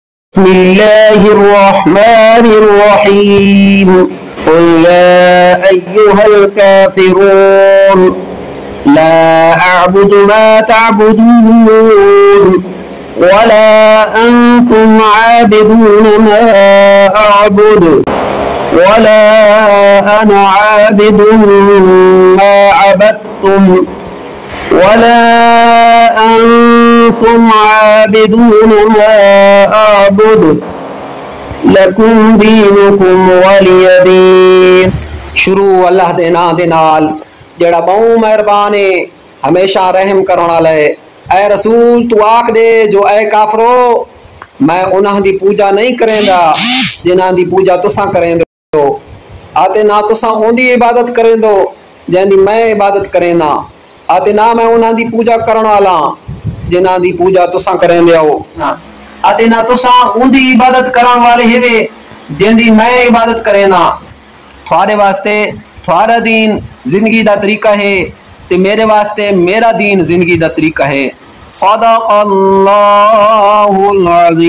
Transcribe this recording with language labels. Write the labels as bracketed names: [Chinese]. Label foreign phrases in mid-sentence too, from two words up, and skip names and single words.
[Arabic] بسم الله الرحمن الرحيم قل يا أيها الكافرون لا أعبد ما تعبدون ولا أنتم عابدون ما أعبد ولا أنا عابد ما عبدتم ولا أنتم عابدون ما أعبد لكم دينكم ولي دين. [Saraiki] शुरू अल्लाह दे नां दे नाल जेड़ा बहु मेहरबान है हमेशा रहम करने वाला है। ऐ रसूल तू आख दे जो ऐ काफरो मैं उन्हां दी पूजा नहीं करेंदा जिन्हां दी पूजा तुसां करेंदो आते ना तुसां उंदी इबादत करेंदो जैंदी मैं इबादत करेंदा आते ना मैं उन्हां दी पूजा करने वाला जिन्हां दी पूजा तुसां करेंदे हो आते ना तुसां उंदी इबादत करने वाले हेवे जैंदी मैं इबादत करेंदा। थोड़े वास्ते थोड़ा दीन जिंदगी दा तरीका है ते मेरे वास्ते मेरा दीन जिंदगी दा तरीका है। [Arabic] صدق الله العظيم.